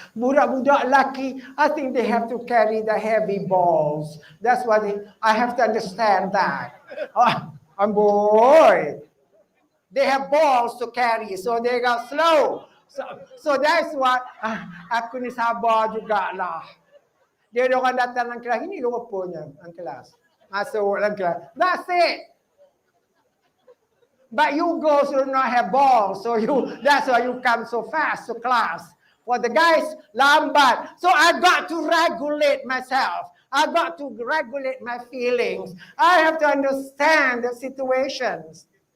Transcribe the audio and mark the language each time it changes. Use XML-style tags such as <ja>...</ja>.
<ms>Budak-budak lelaki,</ms> <en>I think they have to carry the heavy balls. That's what I have to understand that. Oh boy. They have balls to carry, so they go slow. So that's what,</en> <ms>aku ni sabar jugalah. Dia orang datang dalam kelas, ini rupanya dalam kelas. Masuk dalam kelas.</ms> <en>That's it. But you girls do not have balls, so that's why you come so fast to class. For the guys,</en> <ms>lambat.</ms> <en>So I got to regulate myself. I got to regulate my feelings. I have to understand the situations.</en>